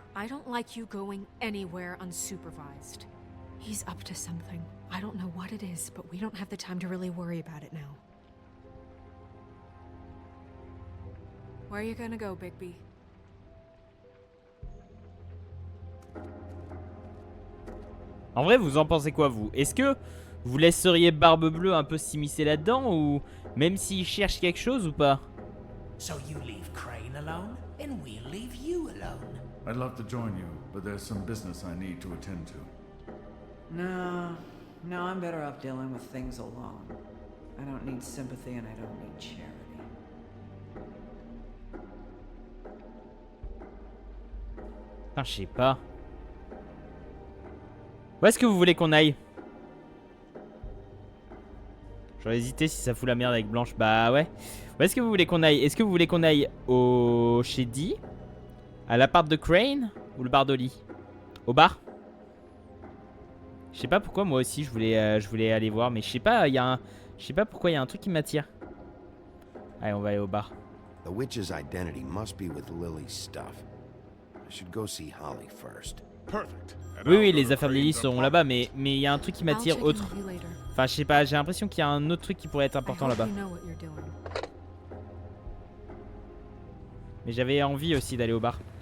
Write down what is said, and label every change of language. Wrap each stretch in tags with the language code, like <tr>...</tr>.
<en>I don't like you going anywhere unsupervised. He's up to something. I don't know what it is, but we don't have the time to really worry about it now. Where are you gonna go, Bigby?</en> <fr>En vrai, vous en pensez quoi, vous? Est-ce que vous laisseriez Barbe Bleue un peu s'immiscer là-dedans, ou même s'il cherche quelque chose ou pas?</fr> <en>So you leave Crane alone, and we'll leave you alone. I'd love to join you, but there's some business I need to attend to. No, I'm better off dealing with things alone. I don't need sympathy and I don't need charity.</en> <fr>Putain, je sais pas. Où est-ce que vous voulez qu'on aille? J'aurais hésité si ça fout la merde avec Blanche. Bah ouais. Où est-ce que vous voulez qu'on aille? Est-ce que vous voulez qu'on aille au... chez Dee? À l'appart de Crane? Ou le bar d'Oli? Au bar? Je sais pas pourquoi moi aussi je voulais aller voir. Mais je sais pas, il y a un... Je sais pas pourquoi il y a un truc qui m'attire. Allez, on va aller au bar.</fr> <en>The witch's identity must be with Lily's stuff. I should go see Holly first. Perfect.</en> <fr>Oui, les affaires de Lily seront là-bas, mais il y a un truc qui m'attire autre. Enfin, je sais pas, j'ai l'impression qu'il y a un autre truc qui pourrait être important là-bas. Mais j'avais envie aussi d'aller au bar.</fr>